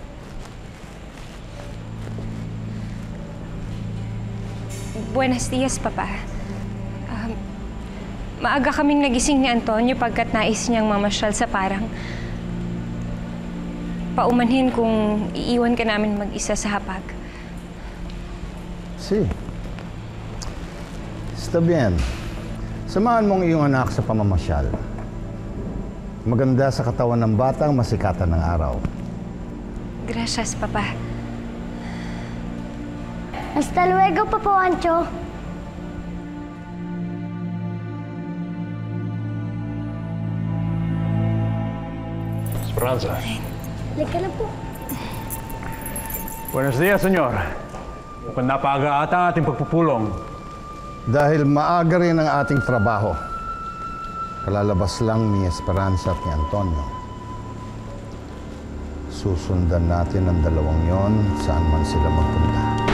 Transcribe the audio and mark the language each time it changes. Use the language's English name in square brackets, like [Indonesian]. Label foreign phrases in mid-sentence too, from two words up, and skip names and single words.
[Spanish] Buenos dias, Papa. [Filipino] Maaga kaming nagising ni Antonio pagkat nais niyang mamasyal sa parang. Paumanhin kung iiwan ka namin mag-isa sa hapag. [Spanish] Si. Está bien. [Filipino] Samahan mong iyong anak sa pamamasyal. Maganda sa katawan ng batang masikatan ng araw. [Spanish] Gracias, Papa. Hasta luego, Papa Wancho. Esperanza. [Filipino] Halika na po. [Spanish] Buenos dias, senyor. [Filipino] Mukhang napaga ata ang ating pagpupulong. Dahil maaga rin ang ating trabaho. Kalalabas lang ni Esperanza at ni Antonio. Susundan natin ang dalawang yon saan man sila magpunta.